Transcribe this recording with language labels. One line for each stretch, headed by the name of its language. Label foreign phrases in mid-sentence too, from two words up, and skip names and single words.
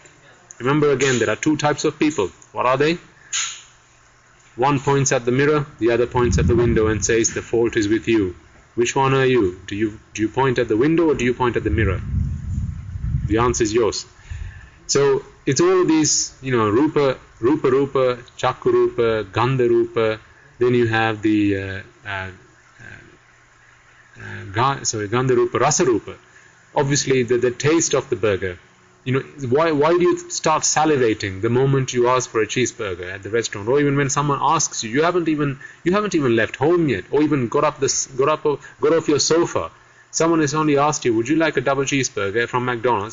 English: Remember again, there are two types of people. What are they? One points at the mirror, the other points at the window and says the fault is with you. Which one are you? Do you point at the window or do you point at the mirror? The answer is yours. So it's all these,
Pali: rupa, chakku rupa, gandha rupa.
English: Then you have the
Pali: gandha rupa, rasa rupa.
English: Obviously, the taste of the burger. Why do you start salivating the moment you ask for a cheeseburger at the restaurant, or even when someone asks you? You haven't even left home yet, or even got off your sofa. Someone has only asked you, would you like a double cheeseburger from McDonald's?